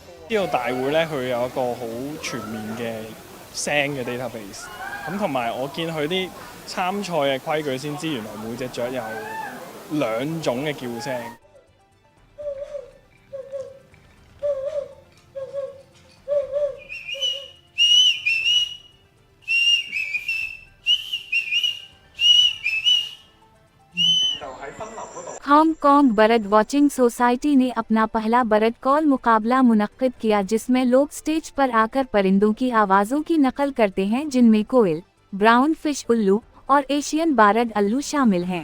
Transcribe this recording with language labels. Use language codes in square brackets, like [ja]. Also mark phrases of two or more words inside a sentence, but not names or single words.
[yue] 呢個大會咧，佢有一個好全面嘅聲嘅 database。咁同埋我見佢啲參賽嘅規矩先知，原來每隻雀有兩種嘅叫聲。 [ur] ہانگ کانگ برڈ واچنگ سوسائٹی نے اپنا پہلا [en] bird call [ur] مقابلہ منعقد کیا، جس میں لوگ اسٹیج پر آ کر پرندوں کی آوازوں کی نقل کرتے ہیں، جن میں کوئل, [en] brown fish [ur] الو اور [en] Asian barred [ur] الو شامل ہیں.